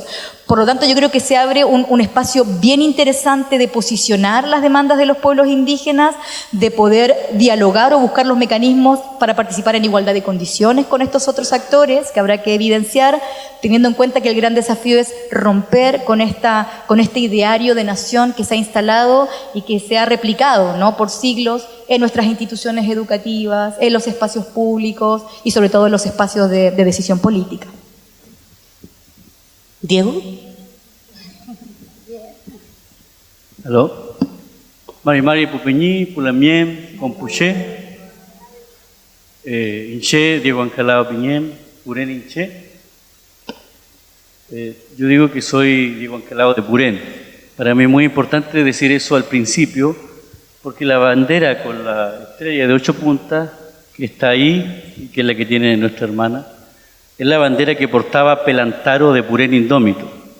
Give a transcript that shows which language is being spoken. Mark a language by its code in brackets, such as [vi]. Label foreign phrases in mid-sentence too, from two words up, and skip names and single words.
[es] Por lo tanto, yo creo que se abre un espacio bien interesante de posicionar las demandas de los pueblos indígenas, de poder dialogar o buscar los mecanismos para participar en igualdad de condiciones con estos otros actores que habrá que evidenciar, teniendo en cuenta que el gran desafío es romper con este ideario de nación que se ha instalado y que se ha replicado, ¿no?, por siglos en nuestras instituciones educativas, en los espacios públicos y sobre todo en los espacios de decisión política. Diego. Aló. [arn] Mari Pupeñí, Pulamien, Compuché, Inché, Diego Ancalao Piñén, Purén Inché. [es] Yo digo que soy Diego Ancalao de Purén. Para mí es muy importante decir eso al principio, porque la bandera con la estrella de 8 puntas, que está ahí, y que es la que tiene nuestra hermana, es la bandera que portaba Pelantaro de Purén Indómito.